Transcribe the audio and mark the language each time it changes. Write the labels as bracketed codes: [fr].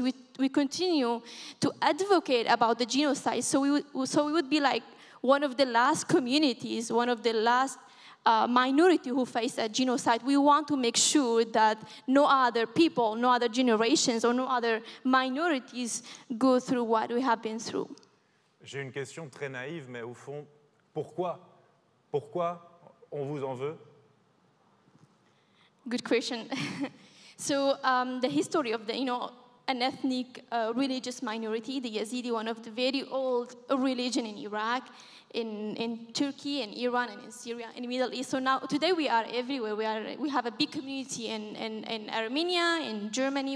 [en] We continue to advocate about the genocide. So we would be like one of the last communities, one of the last minority who face a genocide. We want to make sure that no other people, no other generations, or no other minorities go through what we have been through. [fr] J'ai une question très naïve, mais au fond, pourquoi? Pourquoi on vous en veut? [en] Good question. So the history of an ethnic religious minority, the Yazidi, one of the very old religion in Iraq, in Turkey, in Iran, and in Syria, in the Middle East. So now, today we are everywhere. We have a big community in Armenia, in Germany.